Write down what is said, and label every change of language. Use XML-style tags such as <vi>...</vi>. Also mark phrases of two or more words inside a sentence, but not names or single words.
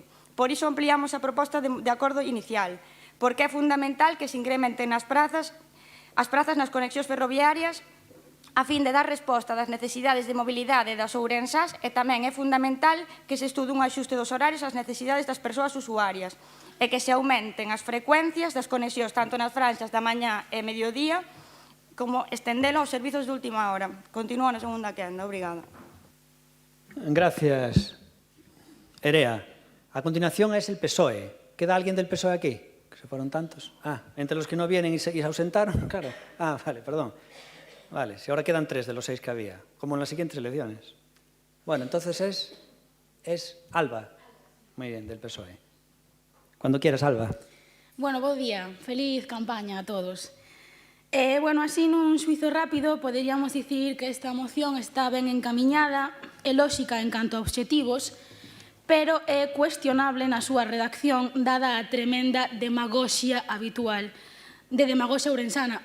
<gl>Por iso ampliamos a proposta de acordo inicial, porque é fundamental que se incrementen as prazas nas conexións ferroviarias a fin de dar resposta das necesidades de mobilidade das ourensás e tamén é fundamental que se estude un axuste dos horarios ás necesidades das persoas usuarias e que se aumenten as frecuencias das conexións tanto nas franxas da mañá e mediodía como estendelo aos servizos de última hora. Continúo na segunda quenda. Obrigada.</gl> <es>Gracias, Erea. A continuación es el PSOE. ¿Queda alguien del PSOE aquí? Que se fueron tantos. Entre los que no vienen y se ausentaron, claro. Vale, perdón. Vale, si ahora quedan 3 de los 6 que había, como en las siguientes elecciones. Bueno, entonces es Alba. Muy bien, del PSOE. Cuando quieras, Alba.</es> <gl>Bueno, bo día. Feliz campaña a todos. Bueno, así nun xuizo rápido, poderíamos dicir que esta moción está ben encamiñada, é lóxica en canto a obxectivos, pero é cuestionable na súa redacción dada a tremenda demagoxia habitual de demagoxia ourensana.</gl>